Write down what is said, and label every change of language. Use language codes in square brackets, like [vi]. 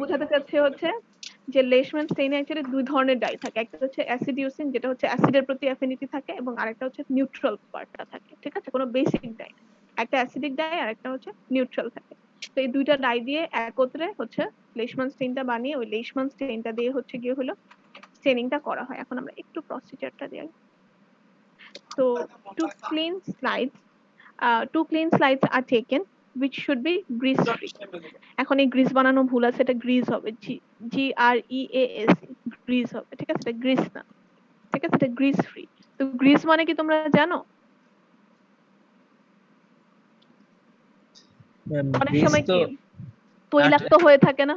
[bn] বোঝাতে চাচ্ছি হচ্ছে যে লেশম্যান স্টেইনে অ্যাকচুয়ালি দুই ধরনের ডাই থাকে, একটা হচ্ছে অ্যাসিড ইউসিন যেটা হচ্ছে অ্যাসিডের প্রতি অ্যাফিনিটি থাকে, এবং আরেকটা হচ্ছে নিউট্রাল পার্টটা থাকে, ঠিক আছে, কোনো বেসিক ডাই, একটা অ্যাসিডিক ডাই আর একটা হচ্ছে নিউট্রাল থাকে। তো এই দুইটা ডাই দিয়ে একত্রে হচ্ছে লেশম্যান স্টেইনটা বানিয়ে ওই লেশম্যান স্টেইনটা দিয়ে হচ্ছে গিয়ে হলো স্টেনিংটা করা হয়। এখন আমরা একটু প্রসিজারটা দিই। [en] তো two clean slides two clean slides are taken which should be grease free. [bn] এখন এই গ্রিস বানানো ভুল আছে, এটা গ্রিস হবে, GREAS, গ্রিস হবে, ঠিক আছে, এটা গ্রিস না, ঠিক আছে, এটা গ্রিস ফ্রি। তো গ্রিস মানে কি তোমরা জানো? অনেক গ্রিস সময় তো কি তৈলাক্ত হয়ে থাকে না